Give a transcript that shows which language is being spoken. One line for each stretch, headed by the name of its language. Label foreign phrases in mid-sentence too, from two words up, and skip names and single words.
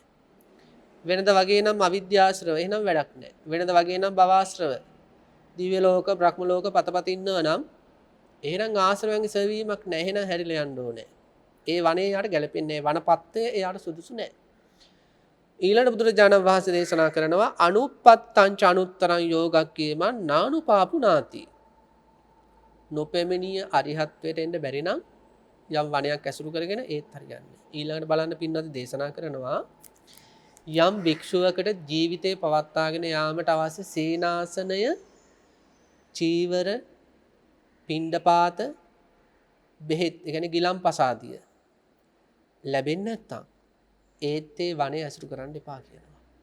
Sinhala: වෙනද වගේ නම් අවිද්‍යාශ්‍රව එහෙනම් වැඩක් නැහැ. වෙනද වගේ නම් භවආශ්‍රව දිව්‍ය ලෝක, බ්‍රහ්ම ලෝක පතපත ඉන්නවා නම් එහෙනම් ආශ්‍රවයන්ගේ සෙවීමක් නැහැ. එහෙනම් හැරිලා යන්න ඕනේ. ඒ වනේ යාට ගැලපෙන්නේ නැහැ. වනපත්තේ එයාට සුදුසු නැහැ. ඊළඟ බුදුරජාණන් වහන්සේ දේශනා කරනවා
Pali: අනුප්පත්තං ච අනුත්තරං යෝගක්ඛේමං නානුපාපුනාති.
Sinhala: නොපෙමෙනිය අරිහත්වයට එන්න බැරි නම් යම් වනයක් ඇසුරු කරගෙන ඒත් හරියන්නේ. ඊළඟට බලන්න පින්නත් දේශනා කරනවා යම් භික්ෂුවකට ජීවිතේ පවත්වාගෙන යාමට අවශ්‍ය සීනාසනය, චීවර, පිණ්ඩපාත, බෙහෙත්, ඒ කියන්නේ ගිලම්පසාදිය ලැබෙන්නේ නැත්නම් ඒත් ඒ වනේ ඇසුරු කරන්න එපා කියනවා.